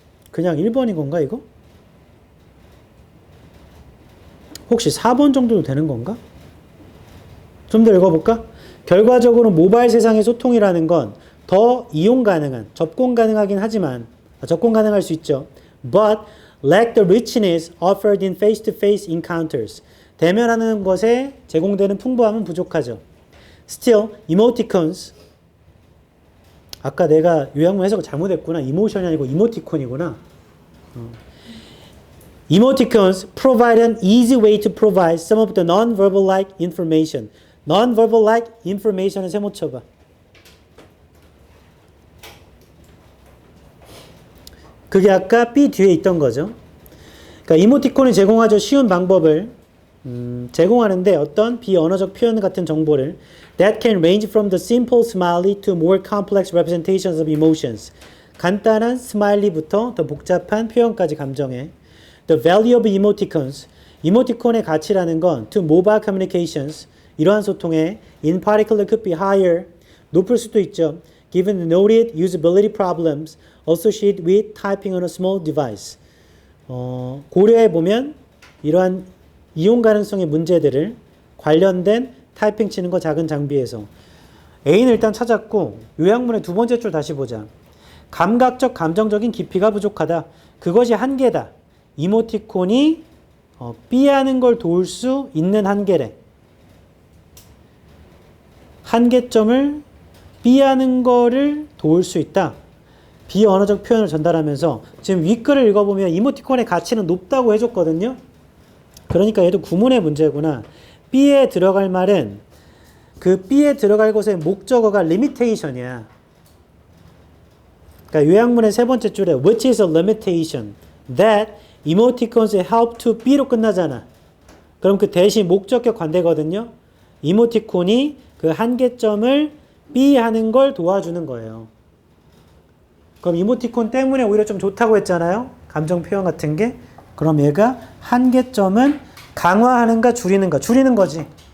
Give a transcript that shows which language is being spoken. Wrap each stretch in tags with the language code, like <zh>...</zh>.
<ko>그냥 1번인 건가, 이거? 혹시 4번 정도도 되는 건가? 좀 더 읽어볼까? 결과적으로 모바일 세상의 소통이라는 건 더 이용 가능한, 접근 가능하긴 하지만, 접근 가능할 수 있죠.</ko> <en>But lack the richness offered in face-to-face encounters.</en> <ko>대면하는 것에 제공되는 풍부함은 부족하죠.</ko> <en>Still, emoticons.</en> <ko>아까 내가 요약문 해석을 잘못했구나. 이모션이 아니고 이모티콘이구나.</ko> <en>Emoticons provide an easy way to provide some of the non-verbal like information. Non-verbal like information을</en> <ko>세모 쳐봐. 그게 아까 B 뒤에 있던 거죠. 그러니까 이모티콘이 제공하죠. 쉬운 방법을 제공하는데 어떤 비언어적 표현 같은 정보를</ko> <en>that can range from the simple smiley to more complex representations of emotions.</en> <ko>간단한 스마일리부터 더 복잡한 표현까지 감정에</ko> <en>the value of emoticons.</en> <ko>이모티콘의 가치라는 건</ko> <en>to mobile communications.</en> <ko>이러한 소통에</ko> <en>in particular could be higher.</en> <ko>높을 수도 있죠.</ko> <en>Given the noted usability problems associated with typing on a small device.</en> <ko>고려해보면 이러한 이용 가능성의 문제들을 관련된 타이핑 치는 거 작은 장비에서 A는 일단 찾았고 요약문의 두 번째 줄 다시 보자. 감각적 감정적인 깊이가 부족하다. 그것이 한계다. 이모티콘이 B하는 걸 도울 수 있는 한계래. 한계점을 B하는 거를 도울 수 있다. 비언어적 표현을 전달하면서 지금 윗글을 읽어보면 이모티콘의 가치는 높다고 해줬거든요. 그러니까 얘도 구문의 문제구나. B에 들어갈 말은 그 B에 들어갈 것의 목적어가 limitation이야. 그러니까 요약문의 세 번째 줄에</ko> <en>which is a limitation that emoticons help to B</en> <ko>로 끝나잖아. 그럼 그 대신 목적격 관대거든요. 이모티콘이 그 한계점을 B 하는 걸 도와주는 거예요. 그럼 이모티콘 때문에 오히려 좀 좋다고 했잖아요. 감정 표현 같은 게. 그럼 얘가 한계점은 강화하는가 줄이는가? 줄이는 거지.</ko>